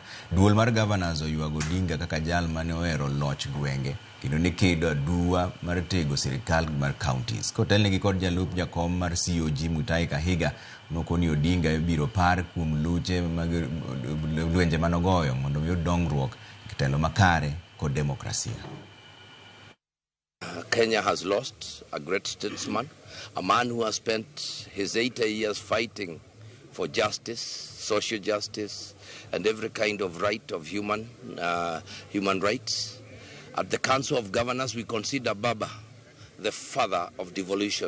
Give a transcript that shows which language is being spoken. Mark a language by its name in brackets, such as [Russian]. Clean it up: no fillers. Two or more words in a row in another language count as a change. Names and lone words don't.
[Luo (Kenya and Tanzania)] Duol mar Gavanas oywago Odinga kaka jal mane ohero loch gwenge kendo ni kedo aduwa mar tego sirkal mar counties. Kotelnegi kod jalup jakom mar COG Mutahi Kahiga nokoni Odinga biro par kuom luche mag lwenje manogoyo mondo mi dongruok kitelo makare kod demokrasia. [English] Kenya has lost a great statesman, a man who has spent his 80 years fighting for justice, social justice, and every kind of right of human rights. At the Council of Governors, we consider Baba the father of devolution.